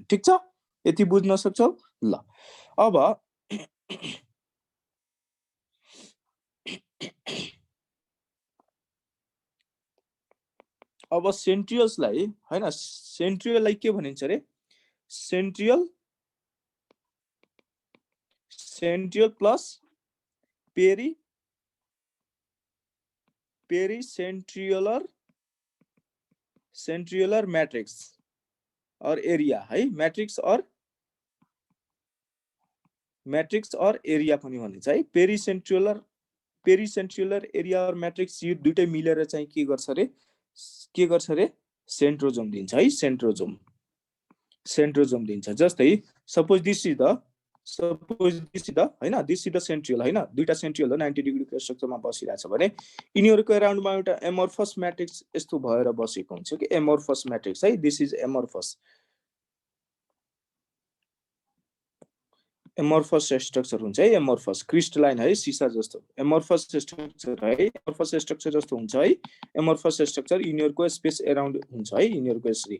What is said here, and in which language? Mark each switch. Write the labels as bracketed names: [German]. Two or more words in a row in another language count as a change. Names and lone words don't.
[Nepali] ठीक छ, यति बुझ्न सक्छौ? ल अब सेन्ट्रियल्सलाई हैन, सेन्ट्रियललाई के भनिन्छ रे, सेन्ट्रियल प्लस [English] centriolar matrix [Nepali] और एरिया है, मैट्रिक्स और एरिया पनि भनिन्छ है। [English] pericentriolar area [Nepali] और मैट्रिक्स यो दुईटै मिलेर चाहिँ के गर्छ रे, सेन्ट्रोजोम दिन्छ है, सेन्ट्रोजोम दिन्छ। जस्तै [English] suppose this is the [Nepali] हैन, [English] this is the centriole [Nepali] हैन, दुईटा सेन्ट्रियल हो 90 डिग्रीको स्ट्रक्चरमा बसिरहेछ भने यिनीहरुको अराउन्डमा एउटा [English] amorphous matrix [Nepali] यस्तो भएर बसेको हुन्छ कि [English] amorphous matrix [Nepali] है, [English] this is amorphous structure [Nepali] हुन्छ है, [English] amorphous crystalline [Nepali] है, सीसा जस्तो [English] amorphous structure [Nepali] है, [English] amorphous structure [Nepali] जस्तो हुन्छ है, [English] amorphous structure [Nepali] यिनीहरुको [English] space around [Nepali] हुन्छ है, यिनीहरुको यसरी।